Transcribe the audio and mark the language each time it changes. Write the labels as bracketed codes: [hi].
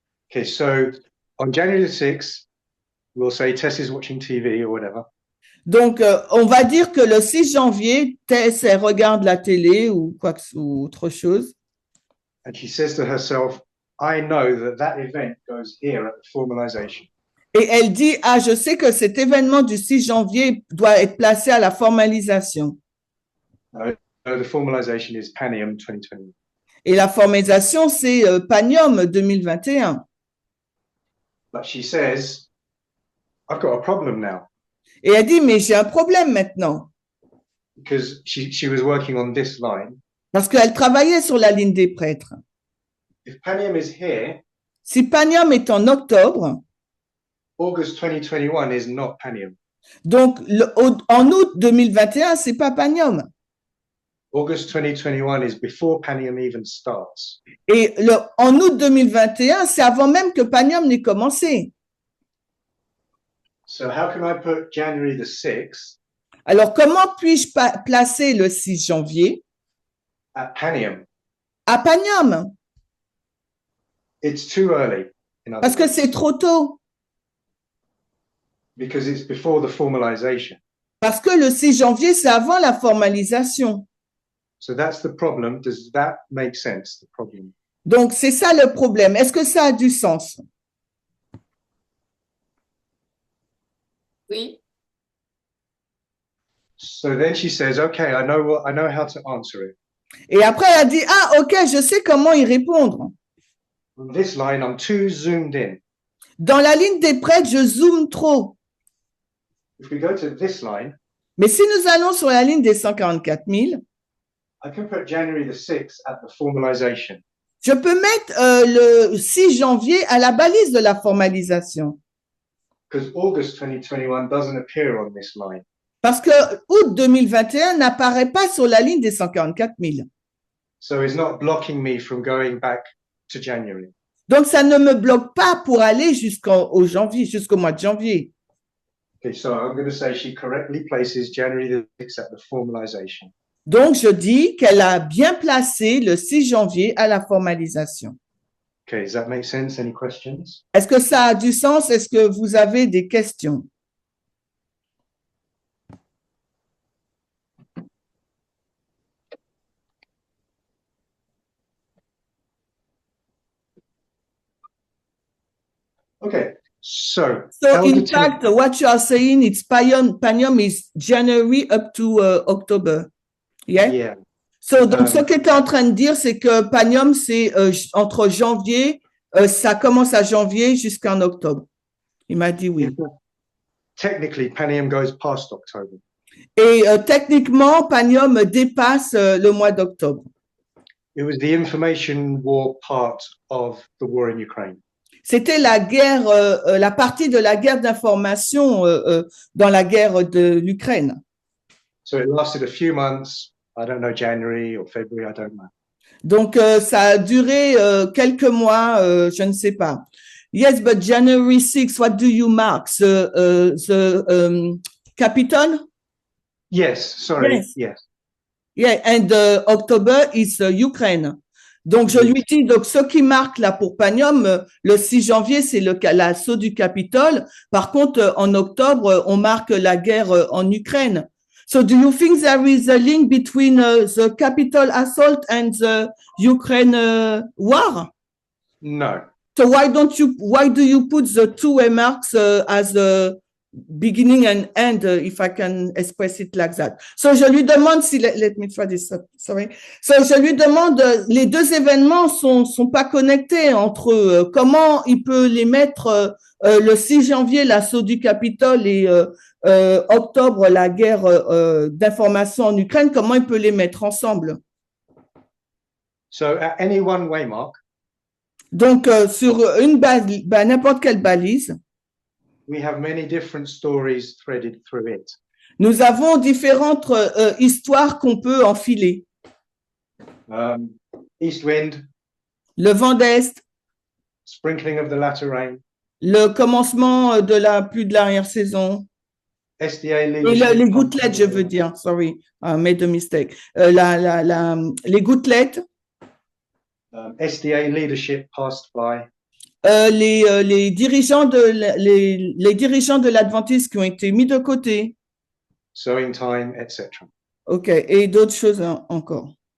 [en] Okay, so on January the 6th, we'll say Tess is watching TV or whatever. [fr] Donc, on va dire que le 6 janvier, Tess, elle regarde la télé ou ou autre chose. [en] And she says to herself, I know that that event goes here at the formalization. [fr] Et elle dit, ah, je sais que cet événement du 6 janvier doit être placé à la formalisation. [en] So the formalization is Panium 2021. [fr] Et la formalisation, c'est Panium 2021. [en] But she says, I've got a problem now [fr] Et elle dit, mais j'ai un problème maintenant. [en] because she was working on this line. [fr] Parce qu'elle travaillait sur la ligne des prêtres. [en] If Panium is here, [fr] Si Panium est en octobre, [en] August 2021 is not Panium. [fr] donc en août 2021, c'est pas Panium. [en] August 2021 is before Panium even starts. [fr] Et en août 2021, c'est avant même que Panium n'ait commencé. [en] So how can I put January the 6th [fr] Alors, comment puis-je placer le 6 janvier [en] at Panium? [fr] à Panium? [en] It's too early. In other [fr] Parce que [en] words, [fr] c'est trop tôt. [en] because it's before the formalization. [fr] Parce que le 6 janvier, c'est avant la formalisation. [en] So that's the problem. Does that make sense? The problem. [fr] Donc, c'est ça le problème. Est-ce que ça a du sens? Oui. [en] So then she says, "Okay, I know how to answer it. [fr] Et après, elle a dit, ah, ok, je sais comment y répondre. [en] On this line, I'm too zoomed in. [fr] Dans la ligne des prêtres, je zoome trop. [en] If we go to this line, [fr] Mais si nous allons sur la ligne des 144 000, [en] I can put January the 6th at the formalization. [fr] Je peux mettre le 6 janvier à la balise de la formalisation. [en] Because August 2021 doesn't appear on this line. [fr] Parce que août 2021 n'apparaît pas sur la ligne des 144 000. [en] So it's not blocking me from going back to January. [fr] Donc, ça ne me bloque pas pour aller jusqu'au mois de janvier. [en] Okay, so I'm going to say she correctly places January the 6th at the formalization. [fr] Donc, je dis qu'elle a bien placé le 6 janvier à la formalisation. [en] Okay, does that make sense? Any questions? [fr] Est-ce que ça a du sens? Est-ce que vous avez des questions? [en] Okay, so So, Elder in fact, what you are saying, it's Panium is January up to October. Yeah? yeah, [fr] So, donc, ce qu'il était en train de dire, c'est que Panium, c'est entre janvier, ça commence à janvier jusqu'en octobre. Il m'a dit oui. [en] technically Panium goes past October. [fr] Et techniquement, Panium dépasse le mois d'octobre. [en] It was the information war part of the war in Ukraine. [fr] C'était la guerre, la partie de la guerre d'information dans la guerre de l'Ukraine. [en] So it lasted a few months. I don't know, January or February, I don't know. [fr] Donc, ça a duré quelques mois, je ne sais pas. [en] Yes, but January 6, what do you mark? The Capitol? Yes, sorry, Yes. yes. Yeah, and October is Ukraine. [fr] Donc, je lui dis, donc, ce qui marque là pour Panium, le 6 janvier, c'est l'assaut du Capitole. Par contre, en octobre, on marque la guerre en Ukraine. [en] So, do you think there is a link between the Capitol assault and the Ukraine war? No. So, why do you put the two marks as the beginning and end, if I can express it like that? So, [fr] je lui demande si, [en] let me try this, sorry. [fr] So, je lui demande, les deux événements sont pas connectés entre eux. Comment il peut les mettre, le 6 janvier, l'assaut du Capitole et octobre, la guerre d'information en Ukraine, comment il peut les mettre ensemble? [en] So at any one way mark, [fr] Donc, sur une base, n'importe quelle balise, [en] we have many different stories threaded through it. [fr] nous avons différentes histoires qu'on peut enfiler. [en] East wind, [fr] Le vent d'Est, [en] sprinkling of the latter rain, [fr] le commencement de la pluie de l'arrière-saison, [en] SDA [fr] et [en] leadership. [fr] les gouttelettes, je veux dire, [en] sorry, I made a mistake. [fr] Les gouttelettes, [en] SDA leadership passed by. [fr] les dirigeants de l'Adventiste qui ont été mis de côté, [en] Sowing time, etc. [fr] ok, et d'autres choses encore.